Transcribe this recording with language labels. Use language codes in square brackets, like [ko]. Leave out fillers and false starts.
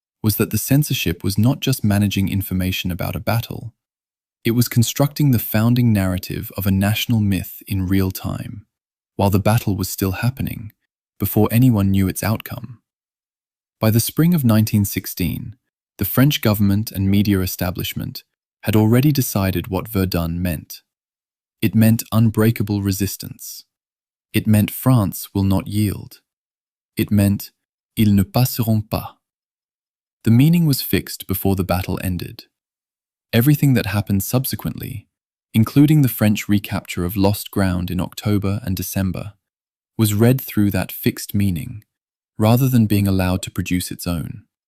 [en] was that the censorship was not just managing information about a battle, it was constructing the founding narrative of a national myth in real time, while the battle was still happening, before anyone knew its outcome. By the spring of 1916, the French government and media establishment had already decided what Verdun meant. It meant unbreakable resistance. It meant France will not yield. It meant [fr] ils ne passeront pas. [en] The meaning was fixed before the battle ended. Everything that happened subsequently, including the French recapture of lost ground in October and December, was read through that fixed meaning, rather than being allowed to produce its own.